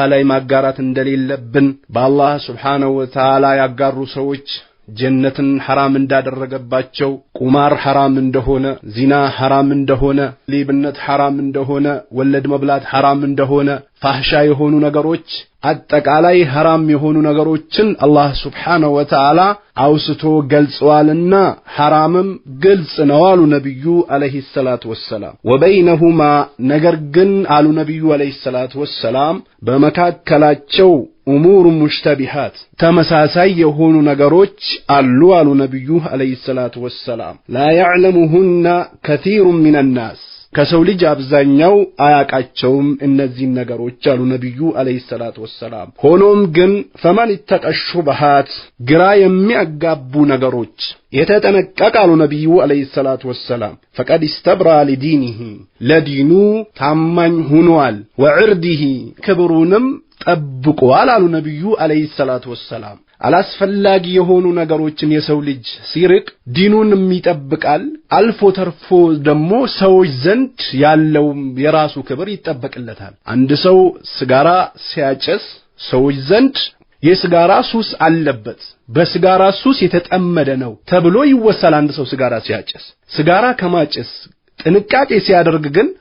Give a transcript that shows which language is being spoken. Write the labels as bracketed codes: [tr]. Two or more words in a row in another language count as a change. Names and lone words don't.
[am] ላይ ማጋራት እንደሌለብን በአላህ [ar] سبحانه وتعالى [am] ያጋሩ ሰዎች ጀነትን ሐራም እንዳደረገባቸው ቁማር ሐራም እንደሆነ ዚና ሐራም እንደሆነ ሌብነት ሐራም እንደሆነ ወለድ መብላት ሐራም እንደሆነ ፋህሻ የሆኑ ነገሮች አጠቃላይ ሐራም የሆኑ ነገሮችን አላህ [ar] سبحانه وتعالى [am] አውስቶ ገልጿልና ሐራምም ግልጽ ነው አሉ ነብዩ [ar] عليه الصلاة والسلام። [am] ወበይነሁማ ነገር ግን አሉ ነብዩ [ar] عليه الصلاة والسلام [am] በመካከላቸው [ar] أمور مشتبهات [am] ተመሳሳይ የሆኑ ነገሮች አሉ ነብዩ [ar] عليه الصلاة والسلام። [am] ላ [ar] يعلمهن كثير من الناس [am] ከሰው ልጅ አብዛኛው አያቃቸውም እነዚህ ነገሮች አሉ ነብዩ [ar] عليه الصلاة والسلام። [am] ሆኖም ግን [ar] فمن اتقى الشبهات [am] ግራ የሚያጋቡ ነገሮች የተጠነቀቃሉ ነብዩ [ar] عليه الصلاة والسلام فقد استبرأ لدينه [am] ለዲኑ ታማኝ ሆኗል ወዕርዲሂ ክብሩንም ጠብቋል አሉ ነብዩ [ar] عليه الصلاة والسلام። [am] አላስፈላጊ የሆኑ ነገሮችን የሰው ልጅ ሲርቅ ዲኑንም ይጠብቃል፣ አልፎ ተርፎ ደግሞ ሰዎች ዘንድ ያለው የራሱ ክብር ይጠበቅለታል። አንድ ሰው ሲጋራ ሲያጨስ ሰዎች ዘንድ የሲጋራ ሱስ አለበት፣ በሲጋራ ሱስ የተጠመደ ነው ተብሎ ይወሰላል። አንድ ሰው ሲጋራ ሲያጨስ ሲጋራ ከማጨስ ጥንቃቄ ሲያደርግ ግን